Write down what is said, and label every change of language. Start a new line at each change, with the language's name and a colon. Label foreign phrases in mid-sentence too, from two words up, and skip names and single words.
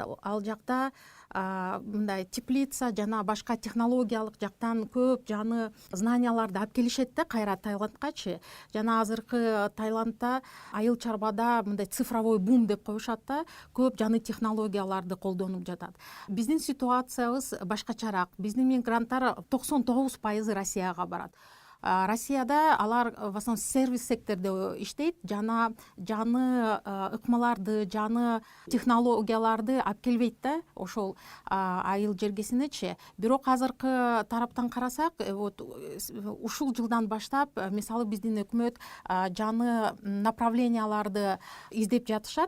Kyrgyz: Ал жакта мындай теплица жана башка технологиялык жактан көп жаны знанияларды алып келишет да кайра Таиландкачы. Жана азыркы Таиландта айыл чарбада мындай
Russian: цифровой бум
Kyrgyz: деп коюшат да, көп жаны технологияларды колдонуп жатат. Биздин ситуациябыз башкачараак. Биздин мигранттар 99% Россияга барат. Россияда алар
Russian: в основном
Kyrgyz: сервис сектордо иштейт, жана жаны ыкмаларды, жаны технологияларды алып келбейт да ошол айыл жергесинечи. Бирок азыркы тараптан карасак, вот ушул жылдан баштап мисалы биздин өкмөт жаны направленияларды издеп жатышат.